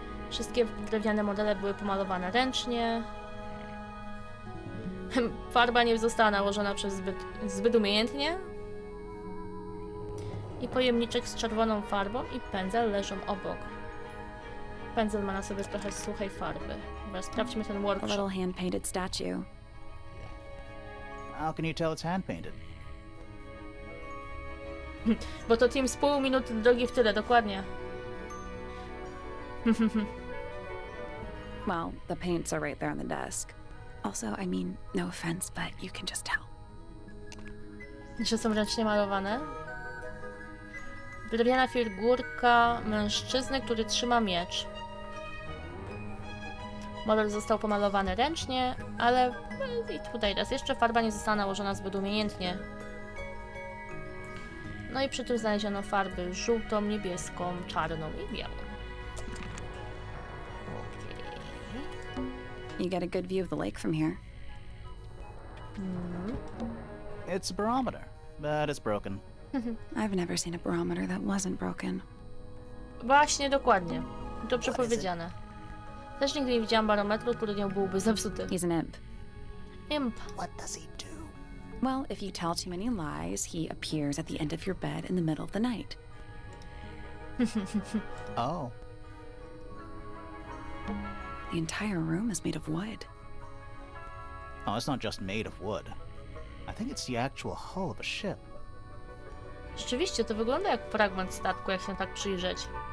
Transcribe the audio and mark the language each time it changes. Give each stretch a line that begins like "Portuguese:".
Polish: Wszystkie drewniane modele były pomalowane ręcznie. Farba nie została nałożona zbyt umiejętnie. I pojemniczek z czerwoną farbą i pędzel leżą obok. Pędzel ma na sobie trochę suchej farby. Dobra, sprawdźmy ten A
English: workshop. little hand-painted statue. How can you tell it's hand-painted?
Polish: Bo to team z pół minuty drogi w tyle, dokładnie.
English: Well, the paints are right there on the desk. Also, I mean, no offense, but you can just tell.
Polish: Że są ręcznie malowane. Drewniana figurka mężczyzny, który trzyma miecz. Model został pomalowany ręcznie, ale i tutaj raz jeszcze farba nie została nałożona zbyt umiejętnie. No i przy tym znaleziono farby żółtą, niebieską, czarną i białą.
English: You get a good view of the lake from here. It's a barometer, but it's broken. I've never seen a barometer that wasn't broken.
Polish: Właśnie, dokładnie. Dobrze powiedziane. Też nigdy nie widziałam barometru, który nie byłby zepsuty.
English: He's an imp. Imp. What does he do? Well, if you tell too many lies, he appears at the end of your bed in the middle of the night. Oh. The entire room is made of wood. Oh, it's not just made of wood. I think it's the actual hull of a ship.
Polish: Rzeczywiście, to wygląda jak fragment statku, jak się tak przyjrzeć.